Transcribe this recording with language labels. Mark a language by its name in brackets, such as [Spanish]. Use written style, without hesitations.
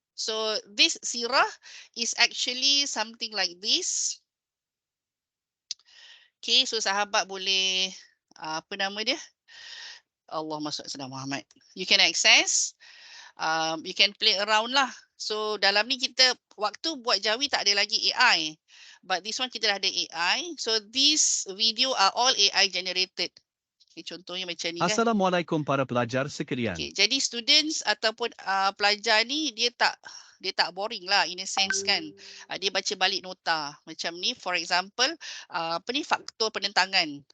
[English] So this sirah is actually something like this. [Malay] Okay, so sahabat boleh apa nama dia? [Arabic] Allahumma salli ala Muhammad. [English] You can access, you can play around lah. [Malay] So dalam ni kita waktu buat Jawi tak ada lagi AI. [English] But this one [Malay] kita dah ada AI. [English] So these video are all AI generated. [Malay] Okay, contohnya macam ni kan. Assalamualaikum para pelajar sekalian. Okay, jadi students ataupun pelajar ni dia tak boring lah [English] in a sense [Malay] kan. Dia baca balik nota. Macam ni for example, apa ni, faktor penentangan.